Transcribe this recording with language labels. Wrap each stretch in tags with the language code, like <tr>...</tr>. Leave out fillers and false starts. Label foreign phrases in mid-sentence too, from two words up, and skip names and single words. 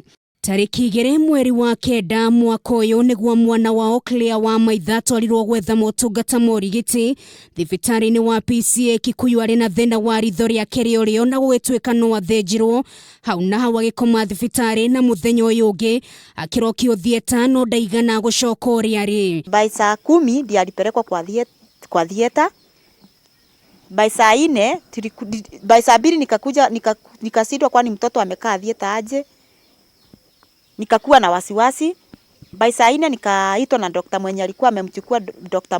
<ki>Tarĩki 2 mweri wa kenda mwaka ũyũ nĩguo mwana wao Claire wa Maitha atwarirwo gwetha motungata ma ũrigiti thibitarĩ-inĩ wa PCA Kikuyu arĩ na thĩna wa ritho rĩake rĩorĩo na gũgĩtuĩka no athinjirwo hau na hau agĩkoma thibitarĩ na mũthenya ũyũ ũngĩ akĩrokio thieta no ndaigana gũcoka ũrĩa arĩ.</ki> <sw>By saa 10 ndiye alipelekwa kwa thieta. By saa 4 by saa 2 nikakuja nikasidwa kwani mtoto amekaa thieta aje. Nikakuwa na wasiwasi. By saa 4 nikaitwa na daktari mwenye alikuwa amemchukua Dr.</sw>